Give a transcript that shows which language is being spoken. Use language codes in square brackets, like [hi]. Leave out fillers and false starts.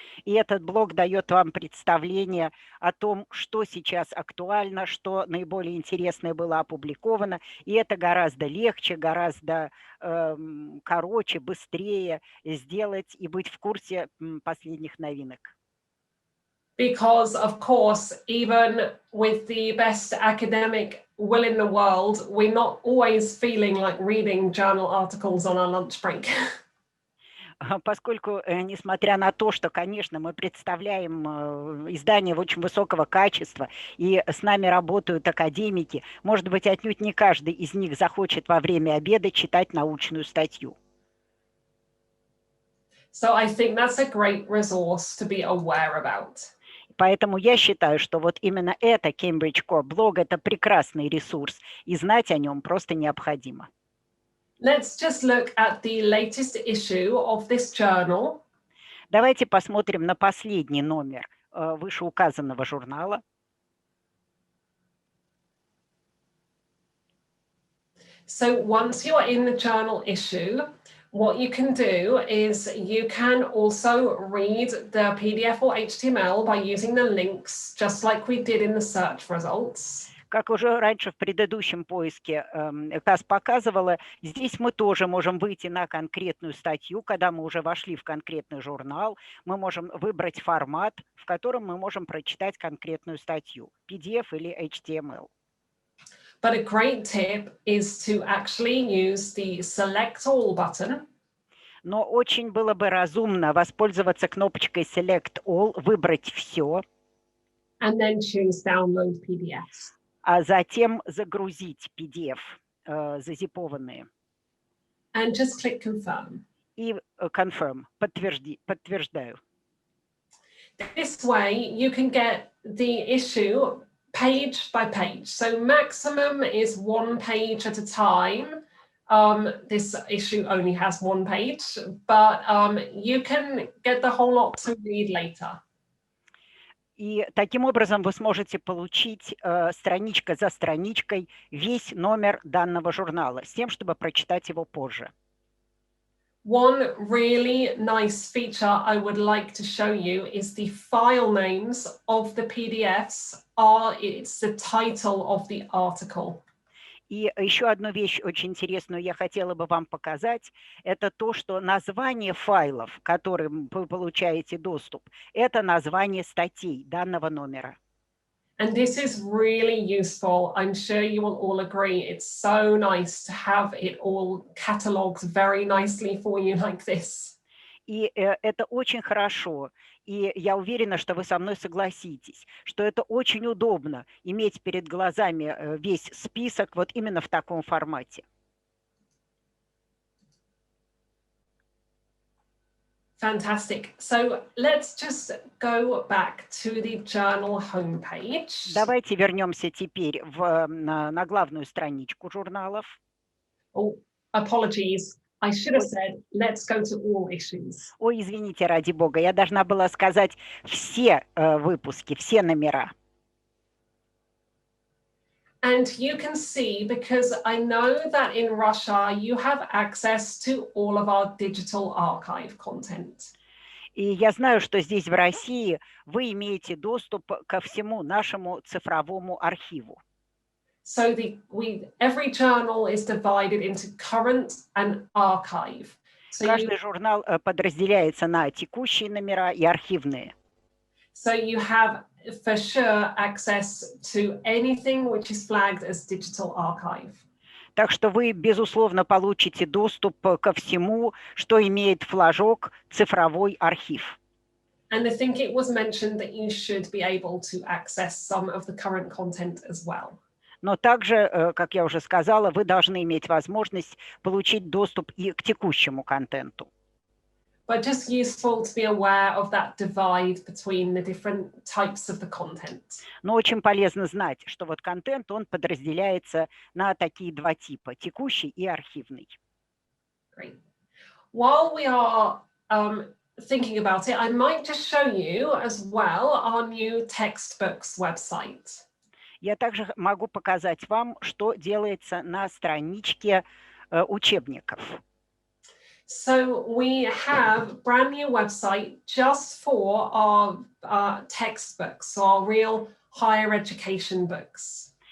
[ru] И этот блог дает вам представление о том, что сейчас актуально, что наиболее интересное было опубликовано. И это гораздо легче, гораздо короче, быстрее сделать и быть в курсе последних новинок. [en] Because, of course, even with the best academic will in the world, we're not always feeling like reading journal articles on our lunch break. [ru] Поскольку, несмотря на то, что, конечно, мы представляем издания очень высокого качества, и с нами работают академики, может быть, отнюдь не каждый из них захочет во время обеда читать научную статью. [en] So I think that's a great resource to be aware about. [ru] Поэтому я считаю, что вот именно это Cambridge Core блог – это прекрасный ресурс, и знать о нем просто необходимо. [en] Let's just look at the latest issue of this journal. [ru] Давайте посмотрим на последний номер вышеуказанного журнала. [en] So once you're in the journal issue, what you can do is you can also read the PDF or HTML by using the links, just like we did in the search results. [ru] Как уже раньше в предыдущем поиске Кас показывала, здесь мы тоже можем выйти на конкретную статью, когда мы уже вошли в конкретный журнал, мы можем выбрать формат, в котором мы можем прочитать конкретную статью, PDF или HTML. [en] But a great tip is to actually use the Select All button. [ru] Но очень было бы разумно воспользоваться кнопочкой Select All, выбрать все. [en] And then choose Download PDF. [ru] А затем загрузить PDF, зазипованные. [en] And just click Confirm. [ru] И Confirm, подтверждаю. [en] This way you can get the issue page by page. So maximum is 1 page at a time. This issue only has 1 page, but you can get the whole lot to read later. [ru] И таким образом вы сможете получить страничка за страничкой весь номер данного журнала, с тем, чтобы прочитать его позже. [en] One really nice feature I would like to show you is the file names of the PDFs it's the title of the article. [ru] И еще одну вещь очень интересную я хотела бы вам показать, это то, что название файлов, к которым вы получаете доступ, это название статей данного номера. [en] And this is really useful. I'm sure you will all agree. It's so nice to have it all catalogued very nicely for you like this. [ru] И это очень хорошо. И я уверена, что вы со мной согласитесь, что это очень удобно иметь перед глазами весь список вот именно в таком формате. [en] Fantastic. So let's just go back to the journal homepage. [ru] Давайте вернемся теперь на главную страничку журналов. [en] Oh, apologies. I should have said, let's go to all issues. [ru] Ой, извините, ради бога, я должна была сказать все выпуски, все номера. [en] And you can see, because I know that in Russia you have access to all of our digital archive content. [ru] И я знаю, что здесь, в России, вы имеете доступ ко всему нашему цифровому архиву. [en] So every journal is divided into current and archive. So [ru] Каждый журнал подразделяется на текущие номера и архивные. [en] So you have for sure access to anything which is flagged as digital archive. [ru] Так что вы, безусловно, получите доступ ко всему, что имеет флажок «Цифровой архив». [en] And I think it was mentioned that you should be able to access some of the current content as well. [ru] Но также, как я уже сказала, вы должны иметь возможность получить доступ и к текущему контенту. [en] But just useful to be aware of that divide between the different types of the content. [ru] Но очень полезно знать, что вот контент, он подразделяется на такие два типа, текущий и архивный. [en] Great. While we are thinking about it, I might just show you as well our new textbooks website. [ru] Я также могу показать вам, что делается на страничке учебников. [en] So we have brand new website just for our textbooks, so our real higher education books.